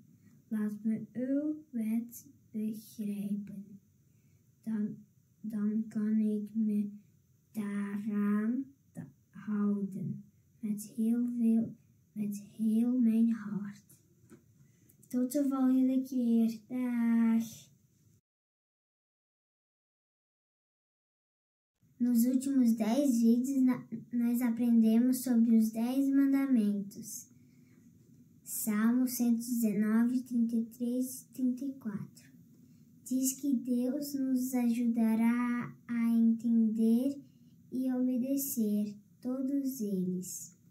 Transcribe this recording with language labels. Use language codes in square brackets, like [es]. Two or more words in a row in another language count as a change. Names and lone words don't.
[nl] Laat me uw wet begrijpen. Dan kan ik me daaraan houden. Met heel mijn hart. Tot de volgende keer. Dag! [pt] Nos últimos 10 vídeos, nós aprendemos sobre os 10 mandamentos. Salmo 119, 33 e 34. Diz que Deus nos ajudará a entender e obedecer todos eles.